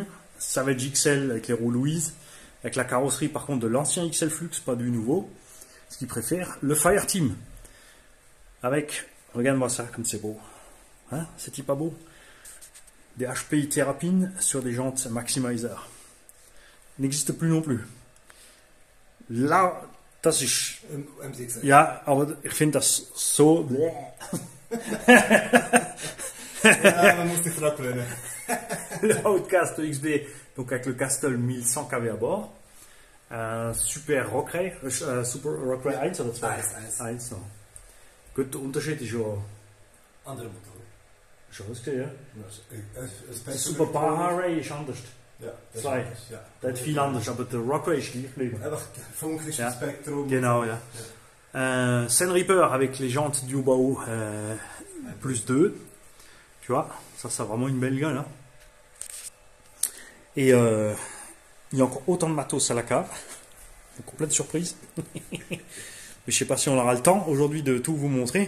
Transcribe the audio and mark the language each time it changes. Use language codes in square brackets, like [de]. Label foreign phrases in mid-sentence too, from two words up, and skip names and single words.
[fr] Savage XL avec les roues Louise. Avec la carrosserie par contre de l'ancien XL Flux, pas du nouveau. Ce qu'il préfère. Le Fireteam. Avec, regarde-moi ça comme c'est beau. Hein, c'est-il pas beau? Des HPI Terrapin sur des jantes Maximizer. N'existe plus non plus. Là, [de] das ist... Ja, aber ich finde das so... Ja, man muss die Frage lernen. [fr] Le Outcast XB, donc avec le Castle 1100 kW à bord. [de] Super Rockray, Super Rockray 1 oder 2? 1 noch. Gut, der Unterschied ist ja... Andere Motoren. Schon ausgesehen, ja? Der Super Baja-Ray ist anders. Ja, das Zwei. ist anders, ja. Das ist viel anders, aber der Rockray ist gleich geblieben. Einfach funkliches Ja. Spektrum. Genau, ja. [fr] Sen Reaper avec les jantes du Ubao plus 2. Tu vois, ça c'est vraiment une belle gueule. Hein. Et il y a encore autant de matos à la cave. Donc plein de surprises. Mais je sais pas si on aura le temps aujourd'hui de tout vous montrer.